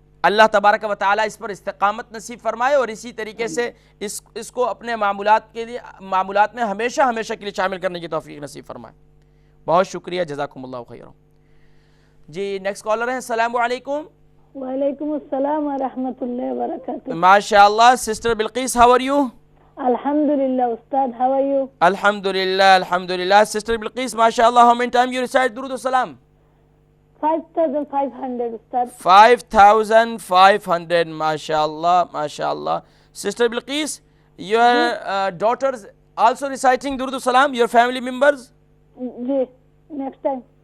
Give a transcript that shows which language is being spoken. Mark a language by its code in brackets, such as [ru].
[ur] اللہ تبارک و تعالیٰ اس پر استقامت نصیب فرمائے, اور اسی طریقے سے اس کو اپنے معمولات میں ہمیشہ کے لیے شامل کرنے کی توفیق نصیب فرمائے. بہت شکریہ, جزاکم اللہ خیر. جی نیکسٹ کالر ہیں. السلام علیکم. وعلیکم السلام ورحمۃ اللہ وبرکاتہ. [en] ماشاءاللہ sister Bilqis, how are you? الحمدللہ استاد, how are you? [ur] الحمدللہ سسٹر بلقیس, ماشاءاللہ. [en] how many time you recite درود السلام? [ur] 5500 استاد. 5500. ماشاءاللہ. [en] Sister Bilqis, your daughters also reciting Durud Salam, your family members? جی next time.